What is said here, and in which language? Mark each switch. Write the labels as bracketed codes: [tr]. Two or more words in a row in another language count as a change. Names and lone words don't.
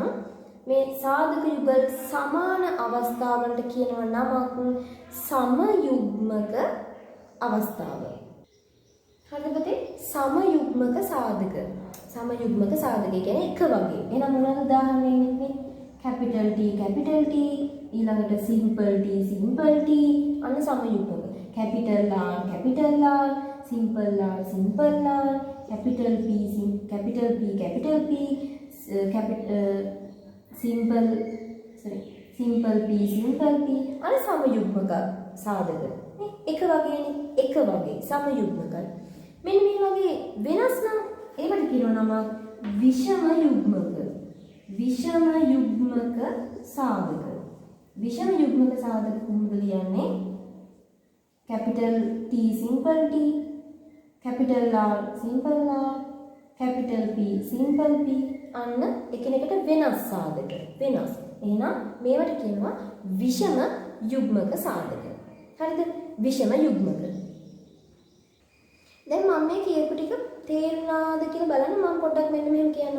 [si] මේ සාධක යුගල් සමාන අවස්ථාවලට කියනවා නමක් සමයුග්මක අවස්ථාව. හරිද පුතේ? සමයුග්මක සාධක කියන්නේ එක වගේ. එහෙනම් මොනවද උදාහරණ දෙන්නේ? [en] capital T [si] ඊළඟට [en] simple T [si] අන්න සමයුග්මක. [en] capital R simple R, simple R, capital P, capital P, capital P, simple simple P, simple P. [si] අර සමයුග්මක සාධක. එක වගේනේ, එක වගේ සමයුග්මකයි. මෙන්න මේ වගේ වෙනස් නම් ඒකට කියනවා නම විෂම යුග්මක. විෂම යුග්මක සාධක. විෂම යුග්මක සාධක කොහොමද ලියන්නේ? [en] capital T, simple T, capital R, simple R, capital P, simple P. [si] අන්න එකිනෙකට වෙනස් සාධක. වෙනස්. එහෙනම් මේවට කියනවා විෂම යුග්මක සාධක. හරිද? විෂම යුග්මක. දැන් මම මේ කියපු ටික තේරුණාද කියලා බලන්න මම පොඩ්ඩක් මෙන්න මෙහෙම කියන්නම්.